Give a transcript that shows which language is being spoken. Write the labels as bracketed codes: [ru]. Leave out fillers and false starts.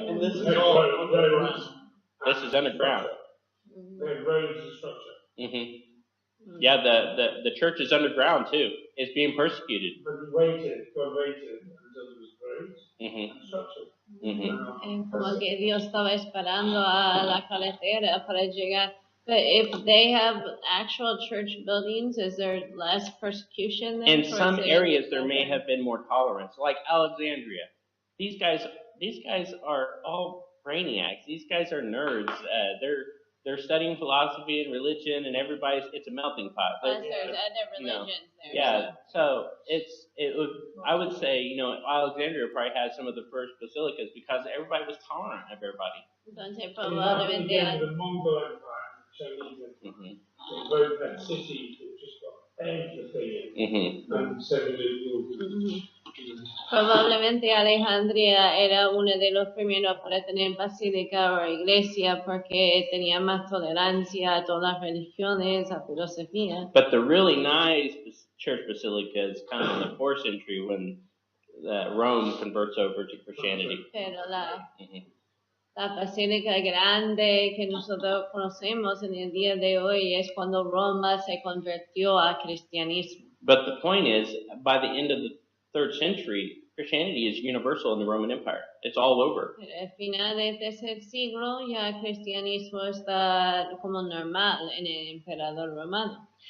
[en] And this is all underground. This is underground. They have roads and structure. Yeah, the church is underground too. It's being persecuted. But God waited until there was roads and structure. [es] Como que Dios estaba esperando a la carretera para llegar. [en] But if they have actual church buildings, is there less persecution there? In some areas, there may have been more tolerance, like Alexandria. These guys are all brainiacs. These guys are nerds. They're studying philosophy and religion, and it's a melting pot. Plus, there's other religions there. Yeah, so I would say, Alexandria probably had some of the first basilicas because everybody was tolerant of everybody. [es] Entonces, probablemente [en] the Mongol Empire, Chinese, both had cities that just got everything and said that it will. [es] Probablemente Alejandría era uno de los primeros para tener basílica o iglesia porque tenía más tolerancia a todas las religiones, a filosofía. [en] But the really nice church basilicas come in the 4th century when Rome converts over to Christianity. [es] Pero la basílica grande que nosotros conocemos en el día de hoy es cuando Roma se convirtió al cristianismo. [en] But the point is, by the end of the 3rd century, Christianity is universal in the Roman Empire. It's all over. [es] Al final del tercer siglo ya el cristianismo está como normal en el emperador romano.